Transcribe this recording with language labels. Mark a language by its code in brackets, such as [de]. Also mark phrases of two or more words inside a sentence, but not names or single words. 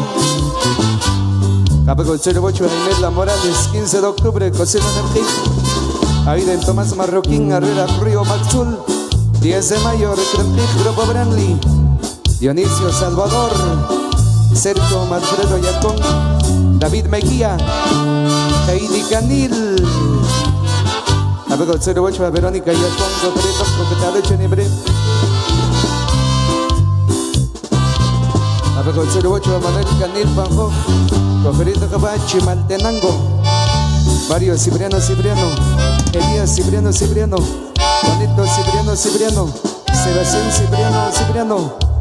[es] Capecol 08, Jaimela Morales, 15 de octubre, Cocina Energía. Aida en Tomás Marroquín, Herrera Río Maxul, 10 de mayo, Recrentic, Grupo Branly. Dionisio Salvador, Sergio Manfredo Yacón, David Mejía, Heidi Canil. Capecol 08, Verónica Yacón, Coqueretos, Coquetado, Chenibre. A ver, con 08 Manuel Canil Panjo, Cogerito Cabachi, Maltenango, Mario Cipriano, Elías Cipriano, Juanito Cipriano, Sebastián Cipriano,